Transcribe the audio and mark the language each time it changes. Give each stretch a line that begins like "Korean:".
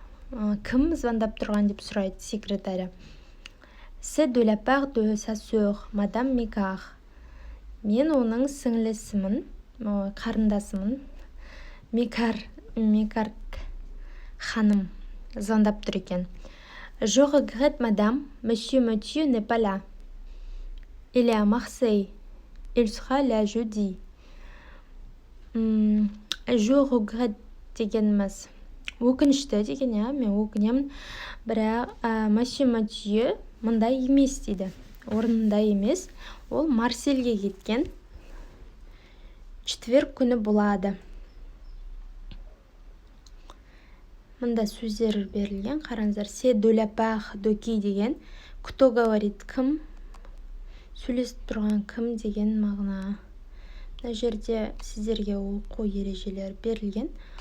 Kazakh: Кім звондап тұрған деп сұрайды секретаря.
French: C'est de la part de sa sœur, мадам Миках.
Kazakh: Мен оның сіңлісімін, қарындасымын. Микарк ханым звондап тұр екен.
French: Je regrette, madame, monsieur Mathieu n'est pas là. Il est à Marseille. Il sera là jeudi. Je regrette
Kazakh: дегеніміз өкінішті деген, мен өкінемін, бірақ Monsieur Mathieu мұнда емес дейді. Орнында емес. Ол Марсельге кеткен. Четверг күні болады. Мұнда сөздер берілген. Қараңыздар.
French: C'est de la part de qui
Kazakh: деген.
Russian: Кто говорит, кім?
Kazakh: Сөйлесіп тұрған кім деген мағына. Мына жерде сіздерге оқу ережелері берілген.